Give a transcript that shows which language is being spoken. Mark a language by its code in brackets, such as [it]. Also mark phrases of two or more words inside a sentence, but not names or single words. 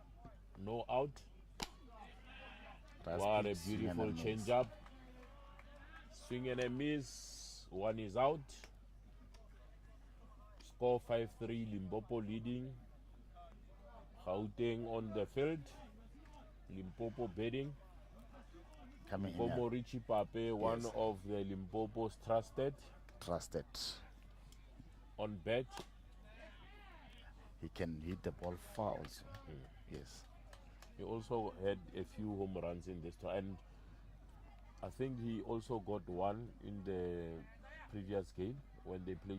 [en] No out. What a beautiful change-up. Swing and a miss. 1 is out. Score 5-3. Limpopo leading. Gauteng on the field. Limpopo batting. Limpopo Richie Pape, one of the Limpopo's trusted. On bat. He can hit the ball far also. Yes. He also had a few home runs in this tour, and I think he also got one in the previous game when they played